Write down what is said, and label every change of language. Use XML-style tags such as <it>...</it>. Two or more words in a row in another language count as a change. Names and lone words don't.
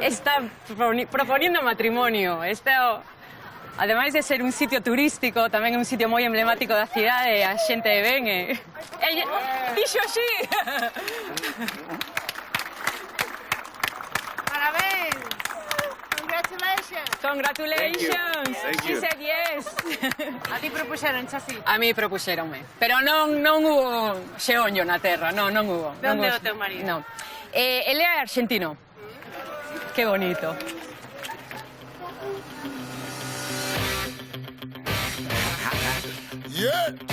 <es>Está proponiendo matrimonio.</es> <gl>Ademais de ser un sitio turístico, tamén é un sitio moi emblemático da cidade, a xente ven e... Dixo así! Parabéns!</gl> <en>Congratulations! Congratulations! She said yes!</en> <gl>A ti propuxeron así? A mí propuxeronme. Pero non hubo xeonllo na terra, non hubo. De onde é o teu marido? Non. Ele é argentino. Que bonito. Yeah.</gl>